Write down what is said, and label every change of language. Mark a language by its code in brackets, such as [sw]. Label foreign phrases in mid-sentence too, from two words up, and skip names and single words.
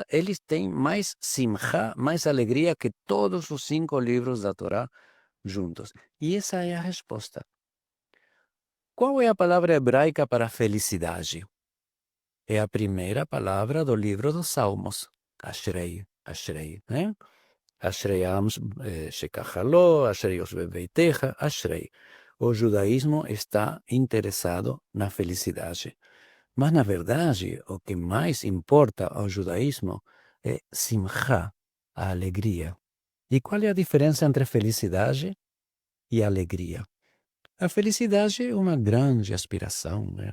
[pt] Eles têm mais simcha, mais alegria que todos os 5 livros da Torá juntos. E essa é a resposta. Qual é a palavra hebraica para felicidade? É a primeira palavra do livro dos Salmos. [he] אשרי, אשרי, né? אשרי שככה לו, אשרי יושבי ביתך, אשרי. [pt] O judaísmo está interessado na felicidade. Mas, na verdade, o que mais importa ao judaísmo é simcha, a alegria. E qual é a diferença entre felicidade e alegria? A felicidade é uma grande aspiração, né?